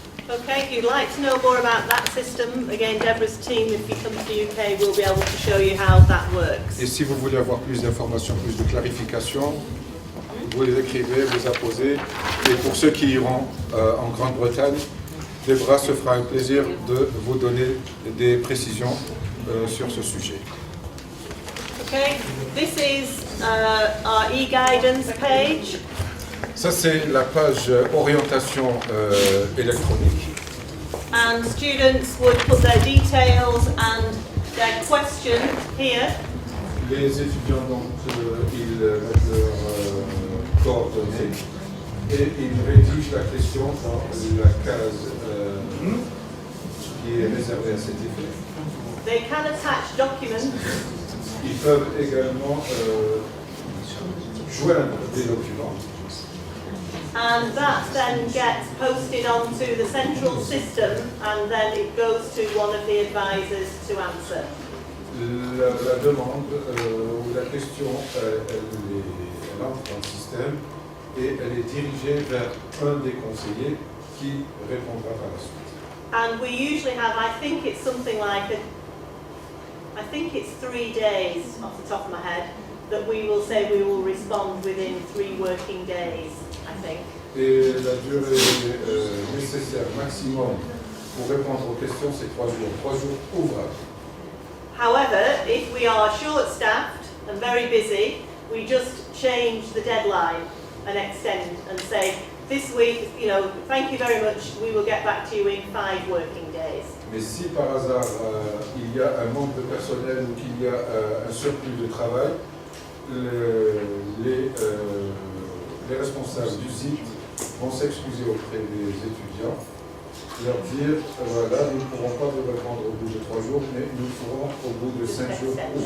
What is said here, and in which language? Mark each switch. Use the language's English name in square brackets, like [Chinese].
[English] Okay, if you'd like to know more about that system, again, Deborah's team, if you come to the UK, will be able to show you how that works. [French] Et si vous voulez avoir plus d'informations, plus de clarifications, vous les écrivez, vous apposez. Et pour ceux qui iront en Grande-Bretagne, Deborah se fera un plaisir de vous donner des précisions sur ce sujet. [English] Okay, this is our e-guidance page. [French] Ça, c'est la page orientation électronique. [English] And students would put their details and their question here. [French] Les étudiants, donc, ils mettent leurs coordonnées et ils rédigent la question dans la case qui est réservée à cet effet. [English] They can attach documents. [French] Ils peuvent également joindre des documents. [English] And that then gets posted onto the central system, and then it goes to one of the advisors to answer. [French] La demande ou la question, elle entre dans le système et elle est dirigée vers un des conseillers qui répondra par la suite. [English] And we usually have, I think it's something like I think it's 3 days off the top of my head, that we will say we will respond within 3 working days, I think. [French] Et la durée nécessaire maximum pour répondre aux questions, c'est 3 jours. 3 jours ouvrables. [English] However, if we are short-staffed and very busy, we just change the deadline and extend and say, this week, you know, thank you very much, we will get back to you in 5 working days. [French] Mais si par hasard il y a un manque de personnel ou qu'il y a un surplus de travail, les responsables du site vont s'excuser auprès des étudiants, leur dire, voilà, nous ne pourrons pas vous répondre au bout de 3 jours, mais nous le ferons au bout de 5 jours.